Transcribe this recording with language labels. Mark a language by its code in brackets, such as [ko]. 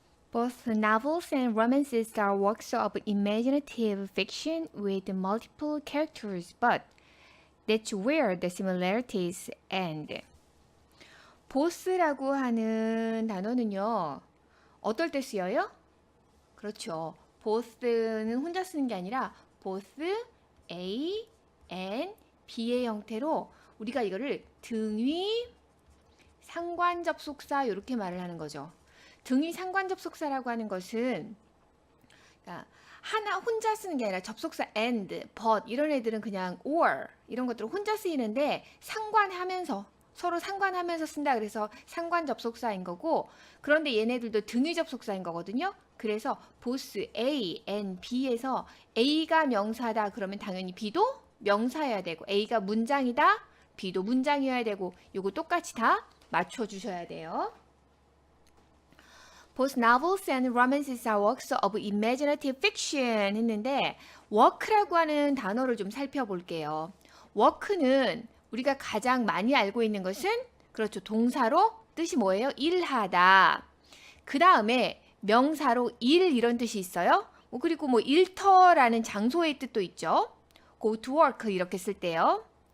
[en] Both novels and romances are works of imaginative fiction with multiple characters, but that's where the similarities end. [ko] both라고 하는 단어는요, 어떨 때 쓰여요? 그렇죠. both는 혼자 쓰는 게 아니라 both A, N, B의 형태로 우리가 이거를 등위, 상관접속사 이렇게 말을 하는 거죠. 등위 상관접속사라고 하는 것은 그러니까 하나 혼자 쓰는 게 아니라 접속사 and, but 이런 애들은 그냥 or 이런 것들을 혼자 쓰이는데 상관하면서 서로 상관하면서 쓴다 그래서 상관 접속사인 거고 그런데 얘네들도 등위 접속사인 거거든요. 그래서 both A and B에서 A가 명사다 그러면 당연히 B도 명사여야 되고 A가 문장이다 B도 문장이어야 되고 요거 똑같이 다 맞춰주셔야 돼요. [en] Both novels and romances are works of imaginative fiction [ko] 했는데 work라고 하는 단어를 좀 살펴볼게요. work는 우리가 가장 많이 알고 있는 것은 그렇죠. 동사로 뜻이 뭐예요? 일하다. 그 다음에 명사로 일 이런 뜻이 있어요. 그리고 뭐 일터라는 장소의 뜻도 있죠. [en] go to work [ko] 이렇게 쓸 때요.